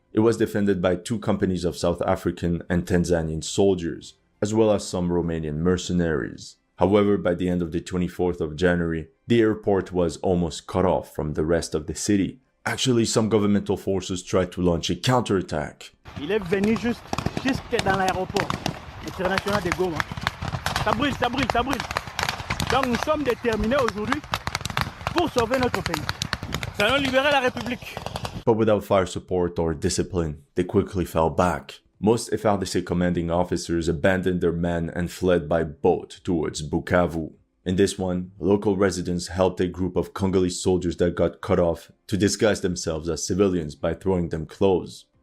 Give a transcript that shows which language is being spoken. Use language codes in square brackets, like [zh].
[en] It was defended by 2 companies of South African and Tanzanian soldiers, as well as some Romanian mercenaries. However, by the end of the 24th of January, the airport was almost cut off from the rest of the city. Actually, some governmental forces tried to launch a counterattack. [fr] Il est venu jusque dans l'aéroport international de Goma. Ça brûle, ça brûle, ça brûle. Donc nous sommes déterminés aujourd'hui pour sauver notre pays. Nous allons libérer la République. [en] But without fire support or discipline, they quickly fell back. Most FARDC commanding officers abandoned their men and fled by boat towards Bukavu. In this one, local residents helped a group of Congolese soldiers that got cut off to disguise themselves as civilians by throwing them clothes.